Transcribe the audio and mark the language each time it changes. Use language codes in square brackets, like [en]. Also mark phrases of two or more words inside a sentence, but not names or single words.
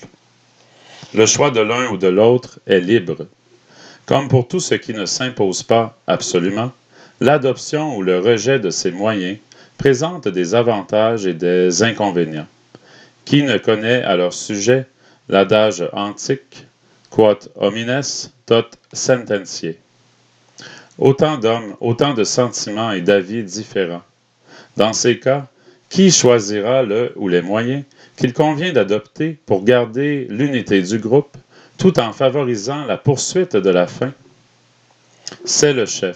[fr] Le choix de l'un ou de l'autre est libre. Comme pour tout ce qui ne s'impose pas absolument, l'adoption ou le rejet de ces moyens présente des avantages et des inconvénients. Qui ne connaît à leur sujet l'adage antique « [la] Quod homines, tot sententiae ». [fr] Autant d'hommes, autant de sentiments et d'avis différents. Dans ces cas, qui choisira le ou les moyens qu'il convient d'adopter pour garder l'unité du groupe tout en favorisant la poursuite de la fin? C'est le chef.